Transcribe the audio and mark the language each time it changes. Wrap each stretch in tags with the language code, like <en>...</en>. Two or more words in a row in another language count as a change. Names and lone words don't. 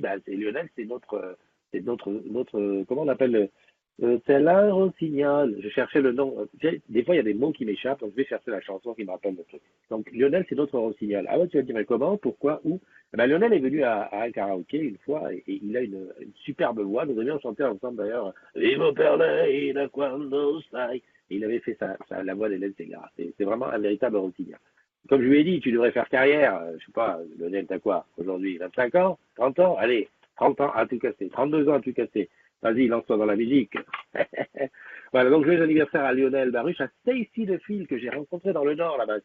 <fr>Ben, c'est Lionel, c'est notre, comment on appelle c'est un rossignol. Je cherchais le nom. Des fois, il y a des mots qui m'échappent, donc je vais chercher la chanson qui me rappelle le truc. Donc Lionel, c'est notre rossignol. Ah ouais, tu vas dire mais comment, pourquoi, où? Eh ben, Lionel est venu à un karaoké une fois et il a une superbe voix. Nous avions chanté ensemble d'ailleurs.</fr> <it>Vivo per lei da quando sai.</it> <fr>Et il avait fait la voix d'Hélène Ségara. C'est vraiment un véritable rossignol. Comme je lui ai dit, tu devrais faire carrière. Je sais pas, Lionel, t'as quoi aujourd'hui? 25 ans? 30 ans? Allez, 30 ans à tout casser. 32 ans à tout casser. Vas-y, lance-toi dans la musique. Voilà, donc joyeux anniversaire à Lionel Baruch, à Stacy DeFille, que j'ai rencontré dans le Nord, là-bas.</fr>